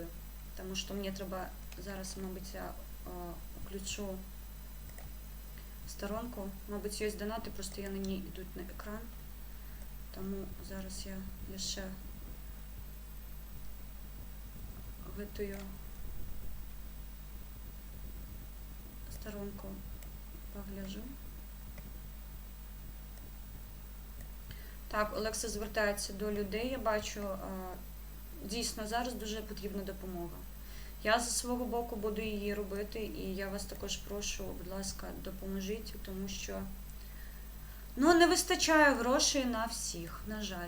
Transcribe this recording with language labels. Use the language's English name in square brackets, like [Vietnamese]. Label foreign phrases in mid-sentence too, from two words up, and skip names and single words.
[Belarusian] Таму што мне трэба зараз, мабыць, я уключу старонку. Мабыць, ёсць донаты, проста яны не ідуць на экран. Таму зараз я яшчэ гэтую сторонку погляжу. [Ukrainian] Так, Олекса звертається до людей, я бачу, дійсно зараз дуже потрібна допомога. Я за свого боку буду її робити, і я вас також прошу, будь ласка, допоможіть, тому що не вистачає грошей на всіх, на жаль.